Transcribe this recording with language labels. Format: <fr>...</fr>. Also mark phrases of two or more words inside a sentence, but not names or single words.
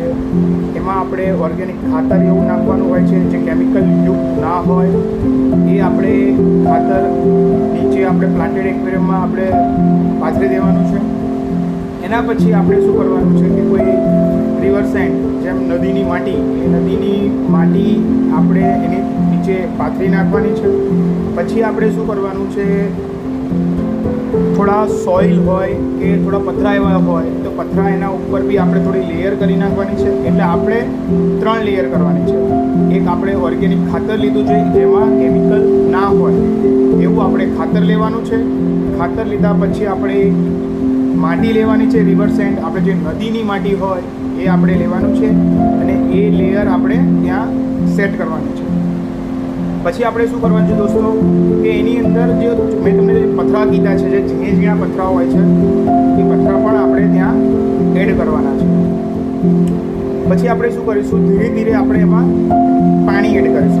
<gu>એમાં આપણે ઓર્ગેનિક ખાતર એવું નાખવાનું હોય છે જે કેમિકલ યુક્ત ના હોય એ આપણે ખાતર નીચે આપણે</gu> <en>planted aquarium</en> <gu>આપણે પાથરી દેવાનું છે। એના પછી આપણે શું કરવાનું છે કે કોઈ</gu> <en>river sand</en> <gu>જેમ નદીની માટી આપણે એની નીચે પાથરી નાખવાની છે। પછી આપણે શું કરવાનું છે, થોડું સૉઇલ હોય કે થોડા પથરા એવા હોય તો પથરા એના ઉપર ભી આપણે થોડી લેયર કરી નાખવાની છે। એટલે આપણે 3 લેયર કરવાની છે। એક આપણે ઑર્ગેનિક ખાતર લીધું છે જેમાં કેમિકલ ના હોય એવું આપણે ખાતર લેવાનું છે। ખાતર લીધા પછી આપણે માટી લેવાની છે,</gu> <en>river sand</en> <gu>આપણે જે નદીની માટી હોય એ આપણે લેવાનું છે અને એ લેયર આપણે ત્યાં સેટ કરવાની છે। પછી આપણે શું કરવાનું છે દોસ્તો કે એની અંદર જે મેં તમને જે પથરા કીધા છે, જે ઝીણા પથરા હોય છે એ પથરા પણ આપણે ત્યાં એડ કરવાના છે। પછી આપણે શું કરીશું, ધીરે ધીરે આપણે એમાં પાણી એડ કરીશું।</gu>